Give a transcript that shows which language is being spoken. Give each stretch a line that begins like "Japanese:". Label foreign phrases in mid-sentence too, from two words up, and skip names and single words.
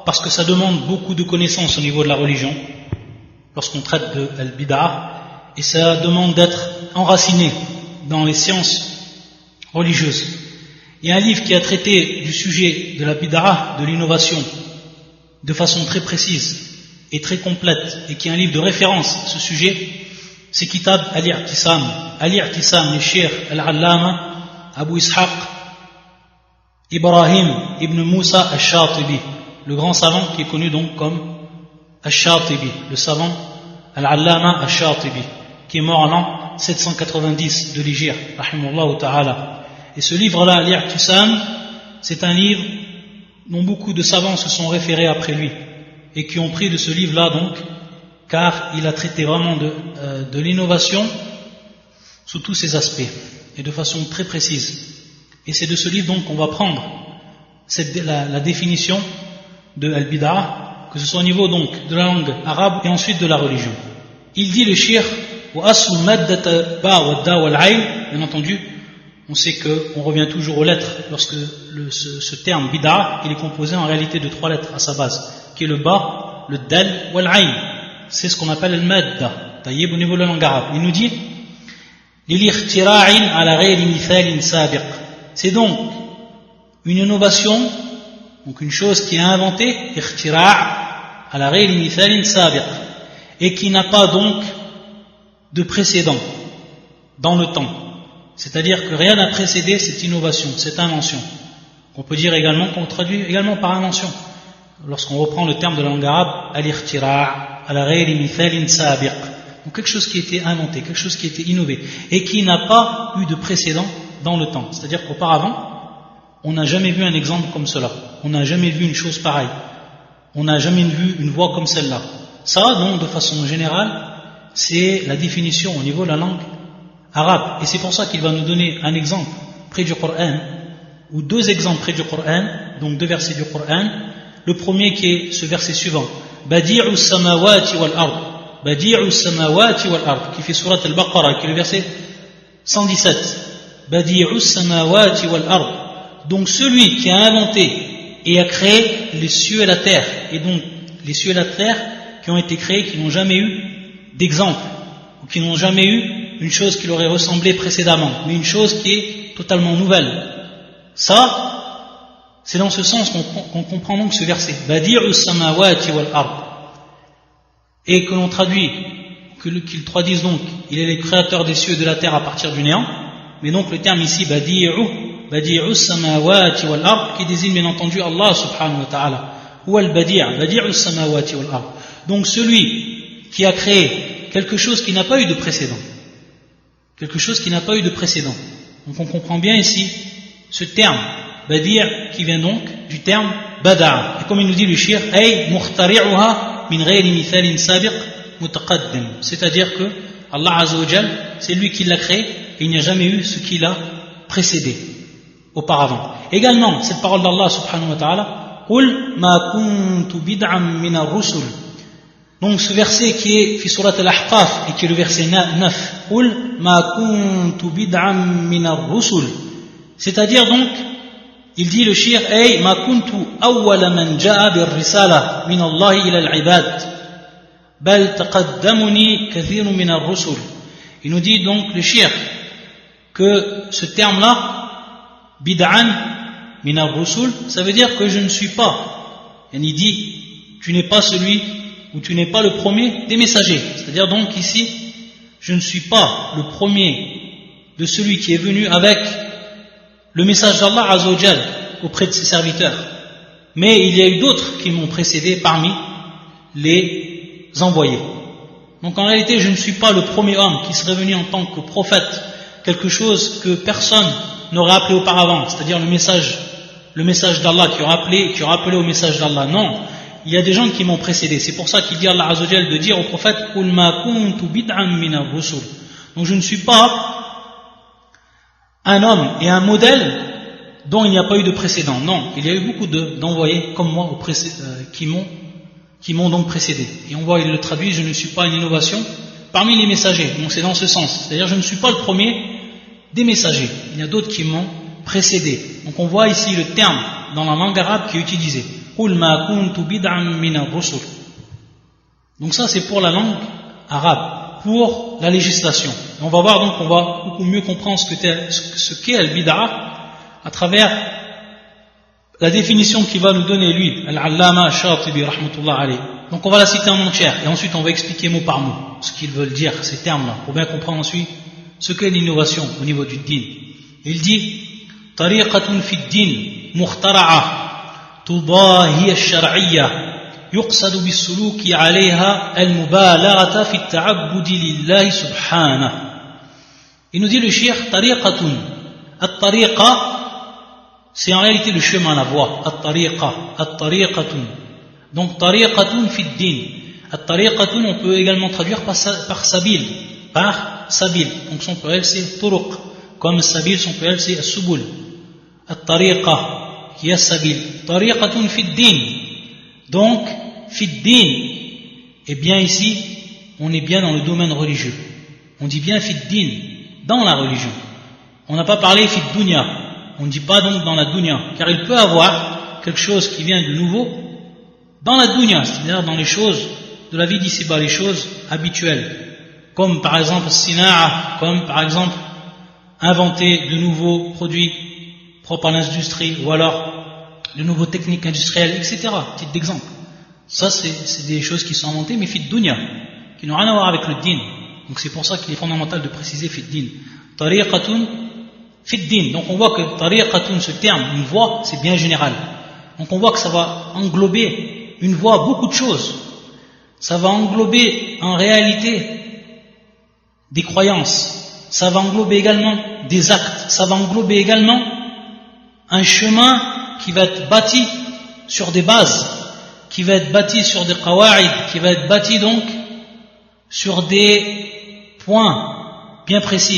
French: Parce que ça demande beaucoup de connaissances au niveau de la religion lorsqu'on traite de al-bid'ah, et ça demande d'être enraciné dans les sciences religieuses. Il y a un livre qui a traité du sujet de la bid'ah, de l'innovation, de façon très précise et très complète, et qui est un livre de référence à ce sujet. C'est Kitab al-i'tisam, le cheikh al-allama Abu Ishaq Ibrahim ibn Musa al-Shatibi, le grand savant qui est connu donc comme al-Shatibi, le savant al-allama al-Shatibi, qui est mort en l'an 790 de l'Hijr,
Arabic: رحمه الله تعالى.
French: Et ce livre-là, al-i'tisam, c'est un livre dont beaucoup de savants se sont référés après lui et qui ont pris de ce livre-là donc, car il a traité vraiment de l'innovation sous tous ses aspects et de façon très précise. Et c'est de ce livre donc qu'on va prendre la définition de al-bid'ah, que ce soit au niveau donc de la langue arabe et ensuite de la religion. Il dit le cheikh
Arabic: و أصل مادة باء و دال والعين,
French: bien entendu, on sait qu'on revient toujours aux lettres lorsque ce terme bid'ah, il est composé en réalité de 3 lettres à sa base, qui est le ba, le
Arabic: دال والعين.
French: C'est ce qu'on appelle le madda, taïeb au niveau de la langue arabe. Il nous dit
Arabic: للاختراع على غير مثال سابق.
French: C'est donc une innovation, donc une chose qui est inventée,
Arabic: اختراع على غير مثال سابق,
French: et qui n'a pas donc de précédent dans le temps. C'est-à-dire que rien n'a précédé cette innovation, cette invention. On peut dire également, qu'on traduit également par invention. Lorsqu'on reprend le terme de la langue arabe,
Arabic: الاختراع على غير مثال سابق.
French: Donc quelque chose qui a été inventé, quelque chose qui a été innové, et qui n'a pas eu de précédent dans le temps. C'est-à-dire qu'auparavant, on n'a jamais vu un exemple comme cela. On n'a jamais vu une chose pareille. On n'a jamais vu une voie comme celle-là. Ça, donc, de façon générale, c'est la définition au niveau de la langue arabe. Et c'est pour ça qu'il va nous donner un exemple près du Coran, ou 2 exemples près du Coran, donc 2 versets du Coran. Le premier qui est ce verset suivant.
Arabic: بديع السماوات والأرض. بديع السماوات والأرض,
French: qui fait surat al-Baqarah, qui est le verset 117.
Arabic: بديع السماوات والأرض.
French: Donc celui qui a inventé et a créé les cieux et la terre, et donc les cieux et la terre qui ont été créés, qui n'ont jamais eu d'exemple, ou qui n'ont jamais eu une chose qui leur aurait ressemblé précédemment, mais une chose qui est totalement nouvelle. Ça, c'est dans ce sens qu'on comprend donc ce verset.
Arabic: بديع السماوات والأرض.
French: Et que l'on traduit, qu'ils traduisent donc, il est le créateur des cieux et de la terre à partir du néant, mais donc le terme ici,
Arabic: بديع السماوات والأرض,
French: qui désigne bien entendu
Arabic: الله سبحانه وتعالى, ou بديع السماوات والأرض.
French: Donc celui qui a créé quelque chose qui n'a pas eu de précédent. Quelque chose qui n'a pas eu de précédent. Donc on comprend bien ici ce terme, Badi' qui vient donc du terme Bada'a. Et comme il nous dit le shir,
Arabic: أي مخترعها من غير مثال سابق متقدم.
French: C'est-à-dire que
Arabic: الله عز وجل,
French: c'est lui qui l'a créé et il n'y a jamais eu ce qui l'a précédé auparavant. Également, cette parole d'Allah
Arabic: سبحانه وتعالى قل ما كنت بدعا من الرسل.
French: Donc ce verset qui est
Arabic: في سورة الأحقاف
French: et qui est le verset 9,
Arabic: قل ما كنت بدعا من الرسل.
French: C'est-à-dire donc, il dit le shir,
Arabic: أي ما كنت أول من جاء بالرسالة من الله إلى العباد بل تقدمني كثير من الرسل.
French: Il nous dit donc le shir que ce terme-là,
Arabic: بدعا من الرسل,
French: ça veut dire que je ne suis pas. Et il dit, tu n'es pas celui ou tu n'es pas le premier des messagers. C'est-à-dire donc ici, je ne suis pas le premier de celui qui est venu avec le message d'
Arabic: الله عز وجل
French: auprès de ses serviteurs. Mais il y a eu d'autres qui m'ont précédé parmi les envoyés. Donc en réalité, je ne suis pas le premier homme qui serait venu en tant que prophète, quelque chose que personne n'aurait appelé auparavant, c'est-à-dire le message d'Allah qui aura appelé au message d'Allah. Non, il y a des gens qui m'ont précédé. C'est pour ça qu'il dit
Arabic: الله عز وجل
French: de dire au prophète
Arabic: قل ما كنت بدعا من الرسل.
French: Donc je ne suis pas un homme et un modèle dont il n'y a pas eu de précédent. Non, il y a eu beaucoup d'envoyés comme moi qui m'ont donc précédé. Et on voit, il le traduit, je ne suis pas une innovation parmi les messagers. Donc c'est dans ce sens. C'est-à-dire je ne suis pas le premier des messagers. Il y a d'autres qui m'ont précédé. Donc on voit ici le terme dans la langue arabe qui est utilisé.
Arabic: قل ما كنت بدعا من الرسل.
French: Donc ça c'est pour la langue arabe, pour la législation. Et on va voir donc, on va beaucoup mieux comprendre ce qu'est al-bid'a à travers la définition qu'il va nous donner lui,
Arabic: العلامة الشاطبي رحمة الله عليه.
French: Donc on va la citer en entière et ensuite on va expliquer mot par mot ce qu'ils veulent dire, ces termes-là, pour bien comprendre ensuite ce qu'est l'innovation au niveau du din. Il dit
Arabic: طريقة في الدين مخترعة تضاهي الشرعية يقصد بالسلوك عليها المبالغة في التعبد لله سبحانه.
French: Il nous dit le cheikh tariqatun. At-tariqa, c'est en réalité le chemin, la voie. At-tariqa,
Arabic: الطريقة. Donc طريقة في دين.
French: At-tariqatun, on peut également traduire par sabil. Par sabil. Donc son pluriel c'est turuq. Comme sabil, son pluriel c'est as-subul.
Arabic: الطريقة,
French: qui est
Arabic: سبيل طريقة في دين.
French: Donc, fid-din, et bien ici, on est bien dans le domaine religieux. On dit bien fid-din, dans la religion. On n'a pas parlé fid-dunya, on ne dit pas donc dans la dunya, car il peut avoir quelque chose qui vient de nouveau dans la dunya, c'est-à-dire dans les choses de la vie d'ici-bas, les choses habituelles, comme par exemple sina'a, comme par exemple inventer de nouveaux produits propres à l'industrie, ou alors de nouveaux techniques industrielles, etc. Titre d'exemple. Ça, c'est des choses qui sont inventées, mais
Arabic: في الدنيا,
French: qui n'ont rien à voir avec le din. Donc c'est pour ça qu'il est fondamental de préciser
Arabic: في الدين. طريقة في الدين.
French: Donc on voit que tariqatun, ce terme, une voie, c'est bien général. Donc on voit que ça va englober une voie, beaucoup de choses. Ça va englober en réalité des croyances. Ça va englober également des actes. Ça va englober également un chemin qui va être bâti sur des bases, qui va être bâti sur des qawa'id, qui va être bâti donc sur des points bien précis.